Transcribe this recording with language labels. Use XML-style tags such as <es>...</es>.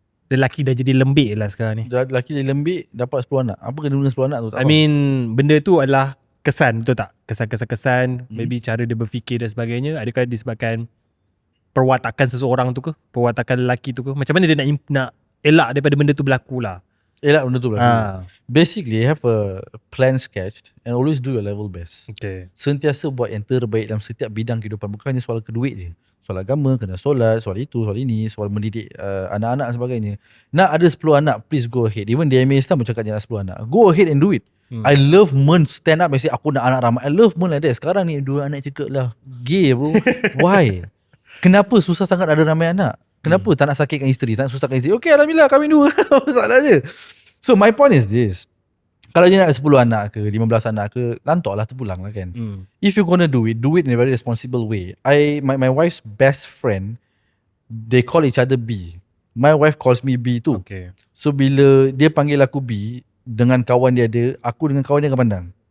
<ms>Lelaki dah jadi lembik lah sekarang ni. Lelaki dia lembik dapat 10 anak. Apa kena guna 10 anak tu? Tak</ms> <en>I mean</en> <ms>benda tu adalah kesan, betul tak? Kesan-kesan, maybe cara dia berfikir dan sebagainya. Adakah disebabkan perwatakan seseorang tu ke? Perwatakan lelaki tu ke? Macam mana dia nak elak daripada benda tu berlaku lah? elak benda tu berlaku.</ms> <en>Basically have a plan sketched and always do your level best. Okay.</en> <ms>Sentiasa buat yang terbaik dalam setiap bidang kehidupan. Bukan hanya soal keduit je. Soal agama, kena solat, soal itu, soal ini, soal mendidik anak-anak dan sebagainya. Nak ada 10 anak,</ms> <en>please go ahead.</en> <ms>Even DMA Islam cakap dia nak 10 anak.</ms> <en>Go ahead and do it. I love men stand up and say</en> <ms>aku nak anak ramai.</ms> <en>I love men like that.</en> <ms>Sekarang ni 2 anak cakap lah gay bro.</ms> <en>Why?</en> <ms>Kenapa susah sangat ada ramai anak? Kenapa tak nak sakitkan isteri, tak nak susahkan isteri? Okay, alhamdulillah kahwin 2. Masalah je.</ms> <en>So my point is this.</en> <ms>Kalau dia nak 10 anak ke 15 anak ke, lantok lah, terpulang lah kan.</ms> <en>If you gonna do it in a very responsible way. My wife's best friend, they call each other B. My wife calls me B too. Okay.</en> <ms>So bila dia panggil aku B, dengan kawan dia ada, aku dengan kawan dia akan pandang.</ms>